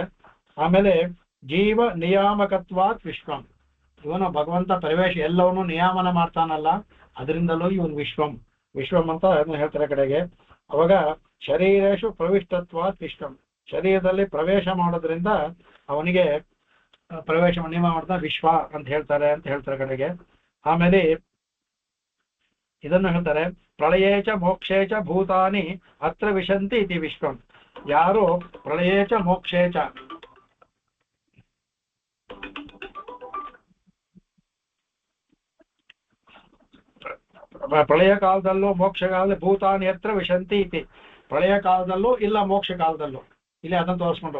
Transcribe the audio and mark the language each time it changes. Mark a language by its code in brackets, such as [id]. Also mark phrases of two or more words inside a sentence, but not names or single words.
[kn] ಆಮೇಲೆ [sa] ಜೀವ ನಿಯಾಮಕತ್ವಾತ್ ವಿಶ್ವಂ [kn] ಇವನು ಭಗವಂತ ಪ್ರವೇಶ ಎಲ್ಲವನ್ನೂ ನಿಯಾಮನ ಮಾಡ್ತಾನಲ್ಲ ಅದರಿಂದಲೂ ಇವನು ವಿಶ್ವಂ ಅಂತ ಅದನ್ನ ಹೇಳ್ತಾರೆ ಕಡೆಗೆ. ಅವಾಗ [sa] ಶರೀರೇಶು ಪ್ರವಿಷ್ಟತ್ವಾತ್ ವಿಶ್ವಂ [kn] ಶರೀರದಲ್ಲಿ ಪ್ರವೇಶ ಮಾಡೋದ್ರಿಂದ ಅವನಿಗೆ ಪ್ರವೇಶ ನಿಯಮ ಮಾಡ್ತಾ ವಿಶ್ವ ಅಂತ ಹೇಳ್ತಾರೆ ಕಡೆಗೆ. ಆಮೇಲೆ ಇದನ್ನು ಹೇಳ್ತಾರೆ [sa] ಪ್ರಳಯೇಚ ಮೋಕ್ಷೇಚ ಭೂತಾನಿ ಅತ್ರ ವಿಶಂತಿ ಇತಿ ವಿಶ್ವಂ. ಯಾರು ಪ್ರಳಯೇಚ ಮೋಕ್ಷೇಚ [kn] ಪ್ರಳಯ ಕಾಲದಲ್ಲೂ ಮೋಕ್ಷ ಕಾಲದಲ್ಲಿ [sa] ಭೂತಾನಿ ಹತ್ರ ವಿಶಂತಿ ಇತಿ. [kn] ಪ್ರಳಯ ಕಾಲದಲ್ಲೂ ಇಲ್ಲ ಮೋಕ್ಷ ಕಾಲದಲ್ಲೂ ಇಲ್ಲಿ ಅದನ್ನು ತೋರಿಸ್ಕೊಂಡ್ರು.